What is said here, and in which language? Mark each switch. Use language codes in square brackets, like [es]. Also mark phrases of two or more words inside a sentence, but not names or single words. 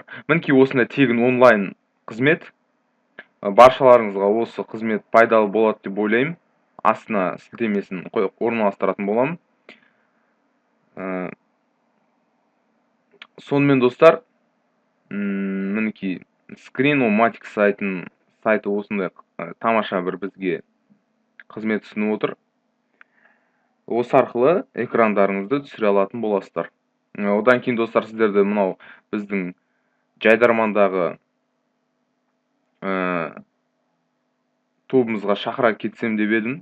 [kk] Мінекей осындай тегін онлайн қызмет. Баршаларыңызға осы қызмет пайдалы болады деп ойлаймын. Астына сілтемесін орналастыратын боламын. Сонымен достар, мінекей screen-o-matic сайты осындай тамаша бір бізге қызмет ұсынып отыр. Осы арқылы экрандарыңызды түсіре алатын боласыздар. Одан кейін достар, сіздерді мынау біздің жайдармандағы тобымызға шақыра кетсем деп едім.